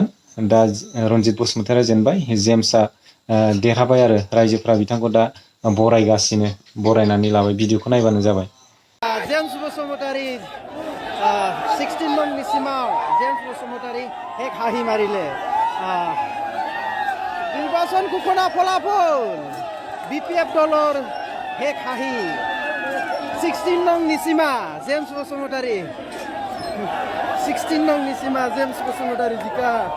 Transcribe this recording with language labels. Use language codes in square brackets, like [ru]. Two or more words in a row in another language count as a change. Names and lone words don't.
[brx] दा रनजित बसुमतारीया जेनबाय, जेम्सआ देरहाबाय आरो रायजोफ्रा बिथांखौ दा बरायगासिनो, बरायनानै लाबाय। भिडिअखौ नायबानो जाबाय। जेम्स बसुमतारी 16 नं निसिमाव जेम्स बसुमतारी हेक हाहि मारिले। [as] নির্বাচন ঘোষণা ফলাফল বিপিএফ দলৰ [brx] हेक हाहि। [as] 16 নং নিচিমা জেমস বসুমতাৰী, 16 নং নিচিমা জেমস বসুমতাৰী জিকা।